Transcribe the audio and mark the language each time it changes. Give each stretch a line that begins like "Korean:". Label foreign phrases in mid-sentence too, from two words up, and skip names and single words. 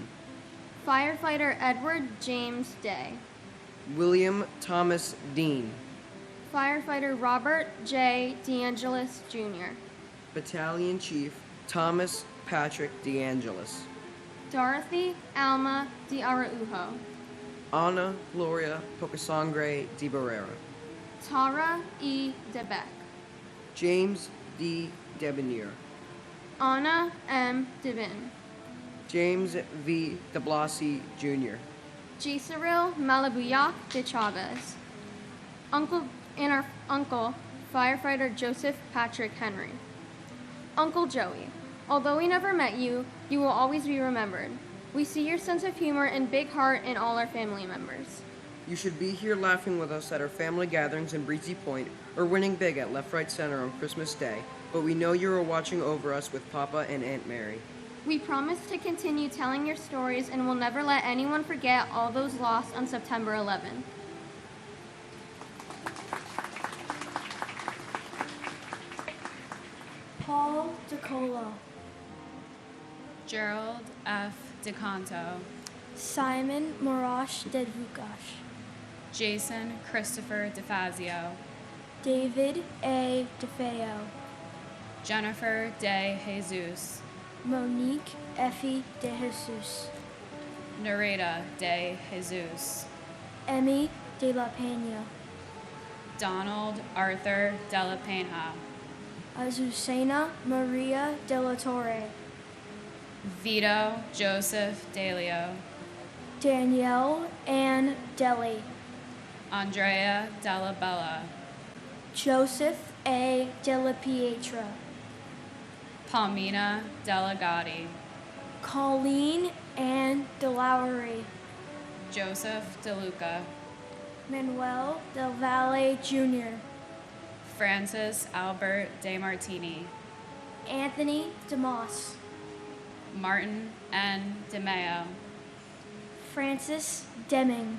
English: Firefighter Edward James Day, William Thomas Dean, Firefighter Robert J. DeAngelis Jr., Battalion Chief Thomas Patrick DeAngelis, Dorothy Alma de Araujo, Ana Gloria Pocasangre de Barrera, Tara E. DeBeck, James D. Debonair, Anna M. Devin, James V. de Blasi Jr., G. Cyril Malabuyak de Chavez, Uncle Firefighter Joseph Patrick Henry, Uncle Joey. Although we never met you, you will always be remembered. We see your sense of humor and big heart in all our family members. You should be here laughing with us at our family gatherings in Breezy Point or winning big at Left Right Center on Christmas Day, but we know you are watching over us with Papa and Aunt Mary. We promise to continue telling your stories and will never let anyone forget all those lost on September 11th. Paul DeColo, Gerald F. DeCanto, Simon Morash Dedvukash, Jason Christopher DeFazio, David A. DeFeo, Jennifer De Jesus, Monique Effie De Jesus, Nareda De Jesus, Emmy De La Pena, Donald Arthur De La Pena, Azucena Maria De La Torre, Vito Joseph Delio, Danielle Ann Deli, Andrea Della Bella, Joseph A. Della Pietra, Palmina Delegati, Colleen Ann DeLaury, Joseph DeLuca, Manuel Del Valle Jr., Francis Albert De Martini, Anthony DeMoss, Martin N. DeMeo, Francis Deming,